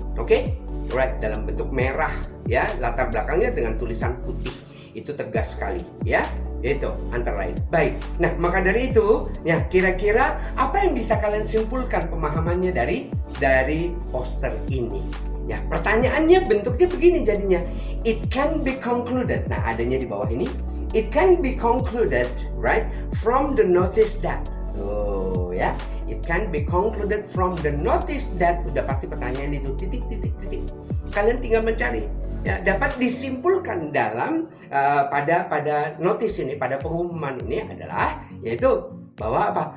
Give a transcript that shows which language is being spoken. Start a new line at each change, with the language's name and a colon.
Indonesian: Oke? Alright, dalam bentuk merah ya, latar belakangnya dengan tulisan putih. Itu tegas sekali ya. Itu antara lain. Baik. Nah, maka dari itu, ya kira-kira apa yang bisa kalian simpulkan pemahamannya dari poster ini? Ya, pertanyaannya bentuknya begini jadinya.
English: It can be concluded.
Indonesian: Nah, adanya di bawah ini.
English: It can be concluded, right, from the notice that. Oh, ya. It can be concluded from the notice that.
Indonesian: Udah pasti pertanyaan itu titik. Kalian tinggal mencari. Ya, dapat disimpulkan dalam pada notis ini, pada pengumuman ini adalah yaitu bahwa apa?